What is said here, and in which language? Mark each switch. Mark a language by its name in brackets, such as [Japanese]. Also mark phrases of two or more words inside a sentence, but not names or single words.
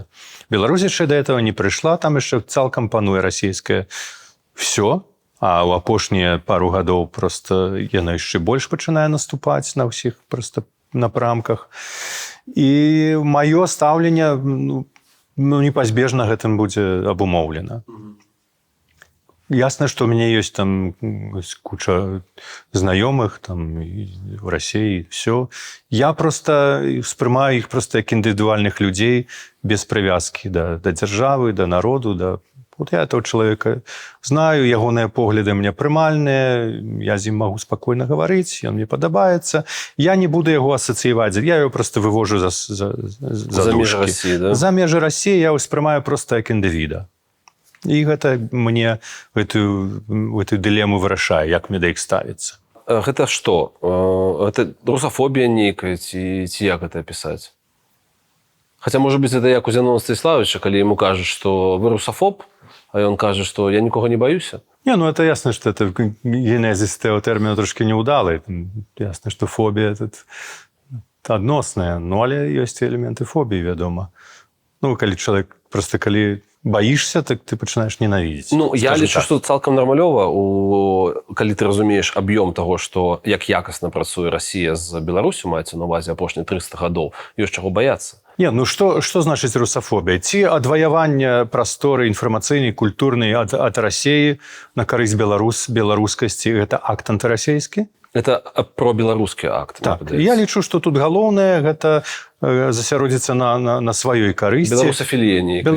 [Belarusian] Беларусь яшчэ [Russian] да этого [Belarusian] не прыйшла, там яшчэ цалкам пануе расійскае все, а ў апошнія пару гадоў проста яна яшчэ больш пачынае наступаць на ўсіх проста напрамках. І маё стаўленне непазбежна гэтым будзе абумоўлена. [Russian] Ясно, что у меня есть там куча знакомых там в России, все. Я просто воспринимаю их просто как индивидуальных людей без привязки до державы, до народу, до Вот я этого человека знаю, [Belarusian] ягоныя погляды мне прымальныя, я з ім магу спакойна гаварыць, ён мне падабаецца. Я не буду яго асацыяваць, [Russian] я его просто вывожу за [Belarusian] межы России, да? За межы России я ўспрымаю просто як індывіда. І гэта мне гэтую дылему вырашае, як мне да іх ставіцца. Гэта што? Это русафобія нейкая ці як гэта пісаць? Хаця, можа быць, это як у Зянона Станіславовича, калі яму кажуць, што вы русафоб, а ён кажа, што я нікога не баюся. [Russian] Не, ну это ясно, что это генезис этого термина трошки неудалый. Ясно, что фобия это [Belarusian] адносная, ну, але ёсць элементы фобии, вядома. Ну, калі чалавек, просто калі баішся, так ты пачынаеш ненавідзець. Ну, я лічу, што цалкам нармалёва, калі ты разумееш аб'ём таго, што як якасна працуе Расія з Беларусю, маецца на ўвазе апошнія 300 гадоў, ёсць чаго баяцца. [Russian] Не, ну что значит русофобия? [Belarusian] Ці адваяванне прасторы інфармацыйнай, культурнай ад Расіі на карысць беларускасці, гэта акт антырасійскі? Это про-беларускі акт. Так, я лічу, што тут галоўнае гэта засяродзіцца на сваёй карысці. Беларусафілія нейкая.